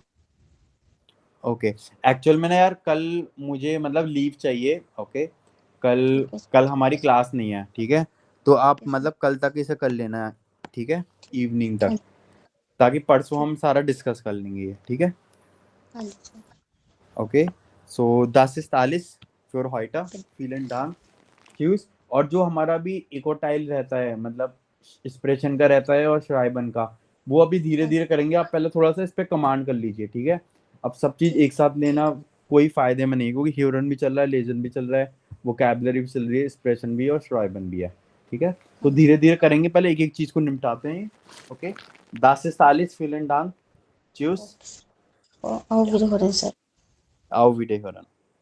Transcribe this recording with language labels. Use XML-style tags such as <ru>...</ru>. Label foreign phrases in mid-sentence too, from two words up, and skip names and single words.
<hi>ओके, एक्चुअल में ना यार कल मुझे मतलब लीव चाहिए। ओके, कल ठीक है सर। कल हमारी क्लास नहीं है। ठीक है, तो आप ठीक है सर। मतलब कल तक इसे कर लेना है। ठीक है, इवनिंग तक, हाँ ताकि परसों ठीक। हम सारा डिस्कस कर लेंगे ये। ठीक है। हाँ जी सर।</hi> <en>okay, so</en> <de>10:40 für heute, vielen Dank, tschüss।</de> <hi>और जो हमारा भी इकोटाइल रहता है मतलब एक्सप्रेशन का रहता है और श्राइबन का, वो अभी धीरे हाँ धीरे करेंगे। आप पहले थोड़ा सा इस पे कमांड कर लीजिए। ठीक है, अब सब चीज ठीक। एक साथ लेना कोई फायदे में नहीं, क्योंकि ह्यूरन भी चल रहा है, लेजन भी चल रहा है, वोकैबुलरी भी चल रही है, एक्सप्रेशन भी है और श्राइबन भी है। ठीक है, तो हाँ जी। धीरे धीरे करेंगे, पहले एक एक चीज को निपटाते हैं।</hi> <de>ओके, 10:40 vielen Dank, tschüss।</de> <en>okay sir.</en> <hi>और विदा हो रहे हैं सर।</hi> <de>Auf Wiederhören।</de>